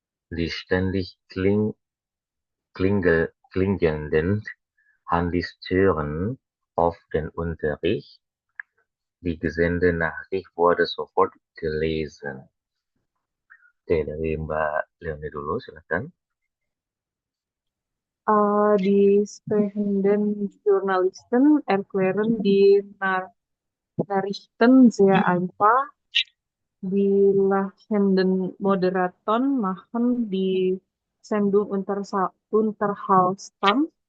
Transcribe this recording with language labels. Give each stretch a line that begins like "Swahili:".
German: Die ständig klingelnden Handys stören oft den Unterricht. Die gesendete Nachricht wurde sofort gelesen.
Indonesian: Oke, dari Mbak Leoni dulu, silakan.
German: Die sprechenden Journalisten erklären die Nachrichten sehr einfach. Die lachenden Moderatoren machen die Sendung unterhaltsam.